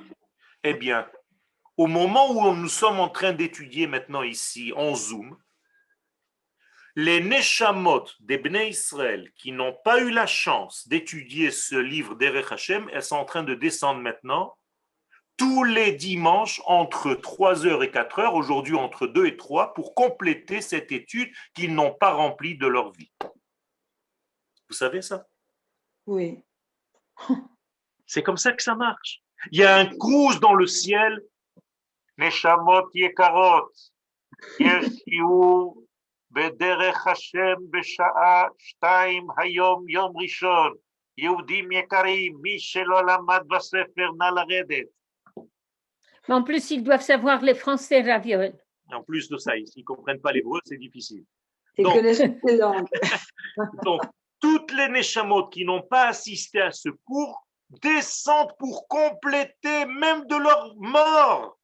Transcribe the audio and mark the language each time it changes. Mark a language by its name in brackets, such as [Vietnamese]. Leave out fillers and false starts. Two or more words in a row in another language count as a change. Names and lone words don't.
[French] Eh bien, au moment où nous sommes en train d'étudier maintenant ici en Zoom, les Neshamot des Bnei Israël qui n'ont pas eu la chance d'étudier ce livre Derech Hashem, elles sont en train de descendre maintenant tous les dimanches entre 3 heures et 4 heures, aujourd'hui entre 2 et 3, pour compléter cette étude qu'ils n'ont pas remplie de leur vie. Vous savez ça? Oui. C'est comme ça que ça marche. Il y a un cruise dans le ciel. [Hebrew] נשמות יקרות. יש שיעור בדרך השם בשעה 2 היום יום ראשון. יהודים יקרים, מי שלא למד בספר נא לרדת. [French] Mais en plus, ils doivent savoir les français ravioles. En plus de ça, s'ils ne comprennent pas l'hébreu, c'est difficile. Ils connaissent toutes les langues. Donc, toutes les Neshamot qui n'ont pas assisté à ce cours descendent pour compléter même de leur mort.